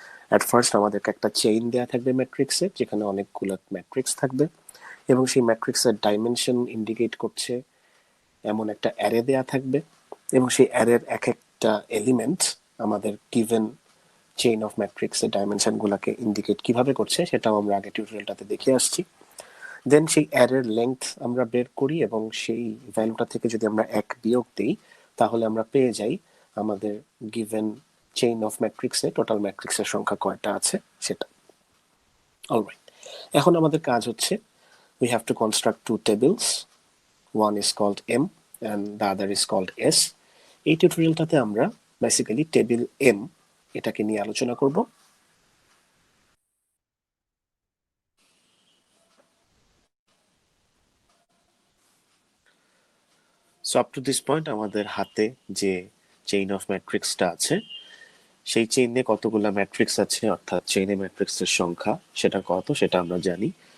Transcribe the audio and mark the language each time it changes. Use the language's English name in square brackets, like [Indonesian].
[Bangla] At first আমাদেরকে একটা chain দেওয়া থাকবে ম্যাট্রিক্সের, যেখানে অনেকগুলো ম্যাট্রিক্স থাকবে এবং সেই ম্যাট্রিক্সের ডাইমেনশন ইন্ডিকেট করছে এমন একটা অ্যারে দেয়া থাকবে এবং সেই অ্যারের এক একটা এলিমেন্ট আমাদের গিভেন চেইন অফ ম্যাট্রিক্সের ডাইমেনশনগুলোকে ইন্ডিকেট কিভাবে করছে সেটাও আমরা আগে টিউটোরিয়ালটাতে দেখে আসছি। দেন সেই অ্যারের লেংথ আমরা বের করি এবং সেই ভ্যালুটা থেকে যদি আমরা 1 বিয়োগ দিই তাহলে আমরা পেয়ে যাই আমাদের গিভেন চেইন অফ ম্যাট্রিক্সে টোটাল ম্যাট্রিক্সের সংখ্যা কয়টা আছে সেটা। [English] alright, [Bangla] এখন আমাদের কাজ হচ্ছে [English] we have to construct two tables. One is called M and the other is called S. [Bangla] এই টিউটোরিয়ালটাতে আমরা বেসিক্যালি টেবিল M এটাকে নিয়ে আলোচনা করব। [English] so up to this point [Bangla] আমাদের হাতে যে চেইন অফ ম্যাট্রিক্সটা আছে, সেই চেইনে কতগুলো ম্যাট্রিক্স আছে অর্থাৎ চেইনে ম্যাট্রিক্সের সংখ্যা সেটা কত সেটা আমরা জানি।